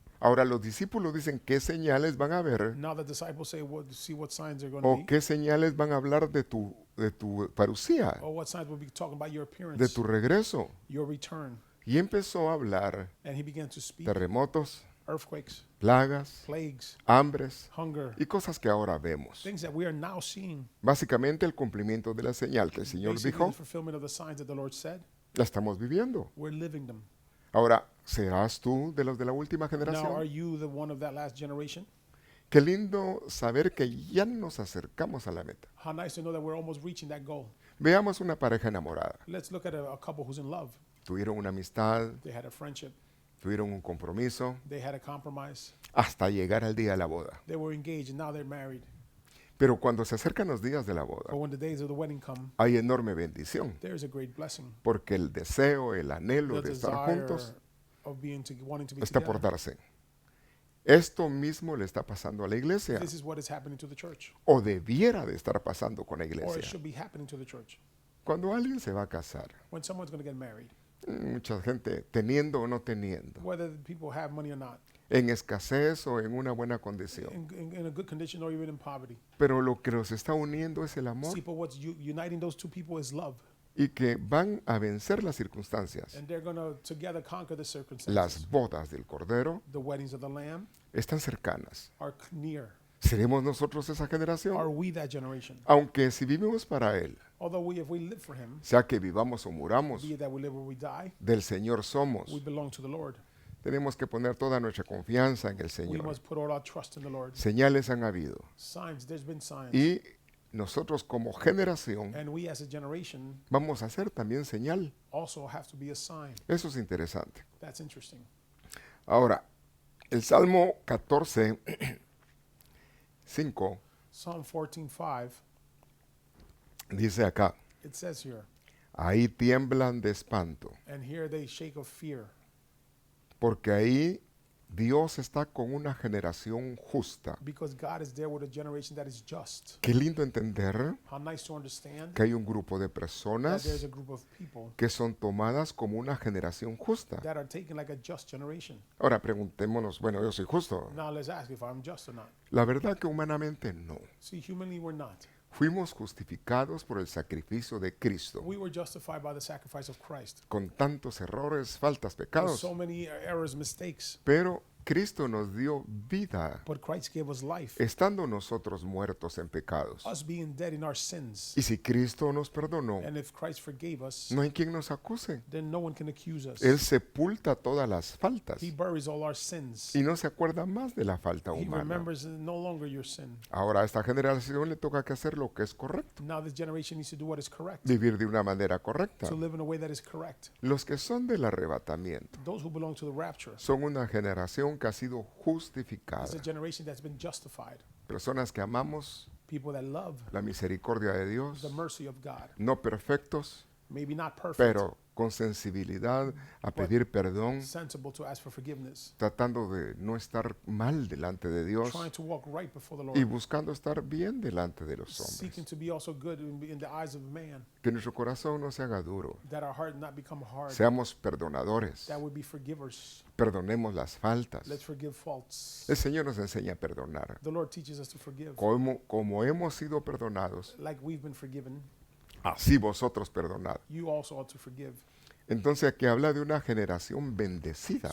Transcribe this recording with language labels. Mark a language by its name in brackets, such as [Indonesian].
[Spanish] Ahora los discípulos dicen qué señales van a ver [English] Now the disciples say, see what signs are going to o be, [Spanish] qué señales van a hablar de tu parucía, [English] or what signs will be talking about your appearance, [Spanish] de tu regreso. [English] your return. [Spanish] Y empezó a hablar [English] And he began to speak [Spanish] terremotos, [English] earthquakes, [Spanish] plagas, [English] plagues, [Spanish] hambres [English] hunger, [Spanish] y cosas que ahora vemos. [English] things that we are now seeing. [Spanish] Básicamente el cumplimiento de la señal que el Señor [English] Basically, [Spanish] dijo, [English] the fulfillment of the signs that the Lord said, [Spanish] la estamos viviendo. [English] we're living them. [Spanish] Ahora, ¿serás tú de los de la última [English] Now, are [Spanish] generación? [English] you the one of that last generation? [Spanish] Qué lindo saber que ya nos acercamos a la meta. [English] How nice to know that we're almost reaching that goal. [Spanish] Veamos una pareja enamorada. [English] Let's look at a couple who's in love. [Spanish] Tuvieron una amistad, [English] They had a friendship. [Spanish] tuvieron un compromiso, [English] They had a compromise. [Spanish] hasta llegar al día de la boda. [English] They were engaged and now they're married. [Spanish] Pero cuando se acercan los días de la [English] But [Spanish] boda, [English] when the days of the wedding come, [Spanish] hay enorme bendición, [English] there's a great blessing. [Spanish] porque el deseo, el anhelo [English] The [Spanish] de estar [English] desire [Spanish] juntos [English] of wanting to be [Spanish] está por [English] together. [Spanish] darse. Esto mismo le está pasando a la iglesia, [English] This is what is happening to the church, [Spanish] o debiera de estar pasando con la [English] or it [Spanish] iglesia. [English] should be happening to the church. [Spanish] Cuando alguien se va a casar, [English] When someone's going to get married, [Spanish] mucha gente teniendo o no teniendo, [English] whether the people have money or not, [Spanish] en escasez o en una buena condición. [English] in a good condition or even in poverty. [Spanish] Pero lo que los está uniendo es el amor [English] See, but what's uniting those two people is love. [Spanish] y que van a vencer las circunstancias. [English] And they're going to together conquer the circumstances. [Spanish] Las bodas del Cordero [English] The weddings of the Lamb [Spanish] están cercanas. [English] are near. [Spanish] ¿Seremos nosotros esa [English] Are [Spanish] generación? [English] we that generation? [Spanish] Aunque si vivimos para Él, [English] Although if we live for Him, [Spanish] sea que vivamos o muramos, [English] be it that we live or we die, [Spanish] del Señor somos. [English] we belong to the Lord. [Spanish] Tenemos que poner toda nuestra confianza en el [English] We [Spanish] Señor. [English] must put all our trust in the Lord. [Spanish] Señales han habido. [English] Signs, there's been signs. [Spanish] Y nosotros como generación [English] And we as a generation [Spanish] vamos a hacer también señal. [English] also have to be a sign. [Spanish] Eso es interesante. [English] That's interesting. [Spanish] Ahora, el Salmo 14, 5 [English] Psalm 14:5, [Spanish] dice acá, [English] it says here, [Spanish] ahí tiemblan de espanto, [English] and here they shake of fear, [Spanish] porque ahí Dios está con una generación justa. [English] because God is there with a generation that is just. [Spanish] Qué lindo entender [English] How nice to understand [Spanish] que hay un grupo de [English] that [Spanish] personas [English] there's a group of people [Spanish] que son tomadas como una generación justa. [English] that are taken like a just generation. [Spanish] Ahora preguntémonos, bueno, yo soy justo. [English] Now let's ask if I'm just or not. [Spanish] La verdad que humanamente no. [English] See, humanly we're not. [Spanish] Fuimos justificados por el sacrificio de Cristo, [English] We were justified by the sacrifice of Christ. [Spanish] con tantos errores, faltas, [English] With [Spanish] pecados. [English] so many errors, mistakes. [Spanish] Pero Cristo nos dio vida, [English] but Christ gave us life, [Spanish] estando nosotros muertos en pecados. [English] us being dead in our sins. [Spanish] Y si Cristo nos perdonó, [English] And if Christ forgave us, [Spanish] no hay quien nos acuse. [English] then no one can accuse us. [Spanish] Él sepulta todas las faltas [English] He buries all our sins. [Spanish] y no se acuerda más de la falta [English] He [Spanish] humana. [English] remembers no longer your sin. [Spanish] Ahora a esta generación le toca que hacer lo que es correcto, [English] Now this generation needs to do what is correct, [Spanish] vivir de una manera correcta. [English] to live in a way that is correct. [Spanish] Los que son del arrebatamiento [English] Those who belong to the rapture [Spanish] son una generación que ha sido justificada. [English] is a generation that's been justified. [Spanish] Personas que amamos [English] People that love [Spanish] la misericordia de Dios, [English] the mercy of God. [Spanish] no perfectos, [English] Maybe not perfect, [Spanish] pero con sensibilidad a pedir perdón, [English] sensible to ask for forgiveness, [Spanish] tratando de no estar mal delante de Dios [English] trying to walk right before the [Spanish] y [English] Lord, [Spanish] buscando estar bien delante de los [English] seeking [Spanish] hombres. [English] to be also good in the eyes of man, [Spanish] Que nuestro corazón no se haga duro, [English] that our heart not become hard, [Spanish] seamos perdonadores, [English] that we be forgivers. [Spanish] perdonemos las faltas. [English] Let's forgive faults. [Spanish] El Señor nos enseña a perdonar. [English] The Lord teaches us to forgive. [Spanish] Como hemos sido perdonados, [English] Like we've been forgiven, [Spanish] así vosotros perdonad. [English] you also ought to forgive. [Spanish] Entonces aquí habla de una generación bendecida,